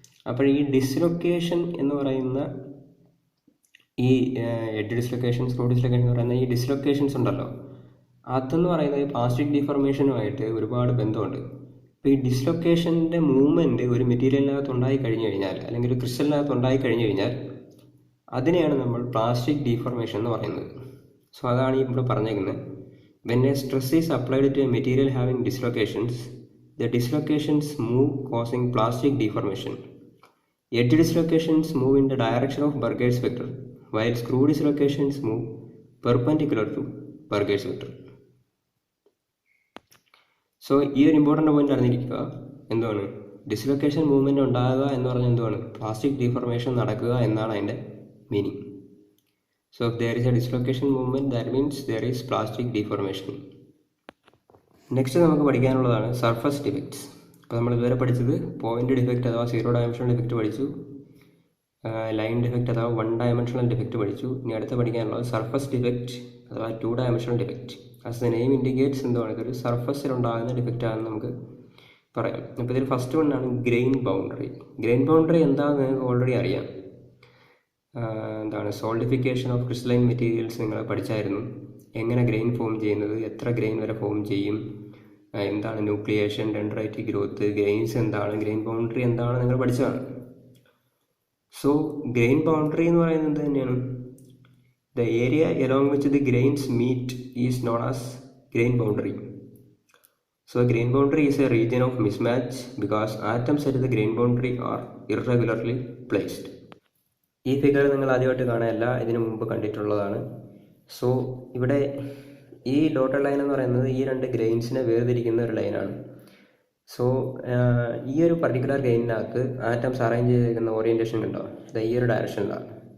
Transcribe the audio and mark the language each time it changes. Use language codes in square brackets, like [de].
[ml] അപ്പോൾ ഈ ഡിസ്ലൊക്കേഷൻ എന്ന് പറയുന്ന ഈ എഡ്ജ് ഡിസ്ലൊക്കേഷൻ, സ്ക്രൂ ഡിസ്ലൊക്കേഷൻ എന്ന് പറയുന്ന ഈ ഡിസ്ലൊക്കേഷൻസ് ഉണ്ടല്ലോ, അതെന്ന് പറയുന്നത് പ്ലാസ്റ്റിക് ഡീഫോർമേഷനുമായിട്ട് ഒരുപാട് ബന്ധമുണ്ട്. അപ്പോൾ ഈ ഡിസ്ലൊക്കേഷൻ്റെ മൂവ്മെൻറ്റ് ഒരു മെറ്റീരിയലിനകത്ത് ഉണ്ടായി കഴിഞ്ഞു കഴിഞ്ഞാൽ, അല്ലെങ്കിൽ ഒരു ക്രിസ്റ്റലിനകത്ത് ഉണ്ടായി കഴിഞ്ഞു കഴിഞ്ഞാൽ അതിനെയാണ് നമ്മൾ പ്ലാസ്റ്റിക് ഡീഫോർമേഷൻ എന്ന് പറയുന്നത്. സോ അതാണ് ഇവിടെ പറഞ്ഞേക്കുന്നത്. [en] When a stress is applied to a material having dislocations, the dislocations move causing plastic deformation. Edge dislocations move in the direction of Burgers vector, while screw dislocations move perpendicular to Burgers vector. [ml] So ഈ ഒരു important point അറിഞ്ഞിരിക്കുക. എന്താണ് dislocation movement ഉണ്ടാകുക എന്ന് പറഞ്ഞാൽ എന്താണ് plastic deformation നടക്കുക എന്നാണ് അതിൻ്റെ meaning. [en] So if there is a dislocation movement, that means there is plastic deformation. [ml] Next നമുക്ക് പഠിക്കാനുള്ളതാണ് സർഫസ് ഡിഫക്ട്സ്. അപ്പോൾ നമ്മൾ ഇതുവരെ പഠിച്ചത് പോയിന്റ് ഡിഫക്റ്റ് അഥവാ 0 ഡയമെൻഷണൽ ഡിഫക്റ്റ് പഠിച്ചു, ലൈൻ ഡിഫക്റ്റ് അഥവാ 1 ഡയമെൻഷണൽ ഡിഫക്റ്റ് പഠിച്ചു. ഇനി അടുത്ത് പഠിക്കാനുള്ളത് സർഫസ് ഡിഫക്റ്റ് അഥവാ 2 dimensional defect. [en] as the name indicates [ml] എന്താണ്, ഇതൊരു സർഫസിലുണ്ടാകുന്ന ഡിഫക്റ്റ് ആണെന്ന് നമുക്ക് പറയാം. അപ്പോൾ ഇതിൽ first വണ്ണാണ് grain boundary. Grain boundary എന്താണെന്ന് നിങ്ങൾക്ക് ഓൾറെഡി അറിയാം. എന്താണ് സോൾഡിഫിക്കേഷൻ ഓഫ് ക്രിസ്റ്റലൈൻ മെറ്റീരിയൽസ് നിങ്ങൾ പഠിച്ചായിരുന്നു. എങ്ങനെ ഗ്രെയിൻ ഫോം ചെയ്യുന്നത്, എത്ര ഗ്രെയിൻ വരെ ഫോം ചെയ്യും, എന്താണ് ന്യൂക്ലിയേഷൻ, ഡെൻഡ്രൈറ്റിക് ഗ്രോത്ത്, ഗ്രെയിൻസ് എന്താണ്, ഗ്രെയിൻ ബൗണ്ടറി എന്താണ് നിങ്ങൾ പഠിച്ചതാണ്. [en] so grain boundary [ml] എന്ന് പറയുന്നത് തന്നെയാണ് [en] The area along which the grains meet is known as grain boundary. So a grain boundary is a region of mismatch because atoms at the grain boundary are irregularly placed. [ml] ഈ figure നിങ്ങൾ ആദ്യമായിട്ട് കാണാനല്ല, ഇതിനു മുമ്പ് കണ്ടിട്ടുള്ളതാണ്. So ഇവിടെ ഈ dotted line എന്ന് പറയുന്നത് ഈ രണ്ട് ഗ്രെയിൻസിനെ വേർതിരിക്കുന്ന ഒരു ലൈനാണ്. സോ ഈ ഒരു പർട്ടിക്കുലർ ഗ്രെയിനിനകത്ത് ആറ്റംസ് അറേഞ്ച് ചെയ്തിരിക്കുന്ന ഓറിയൻറ്റേഷൻ ഉണ്ടാവും, ഈ ഒരു ഡയറക്ഷനിലാണ്.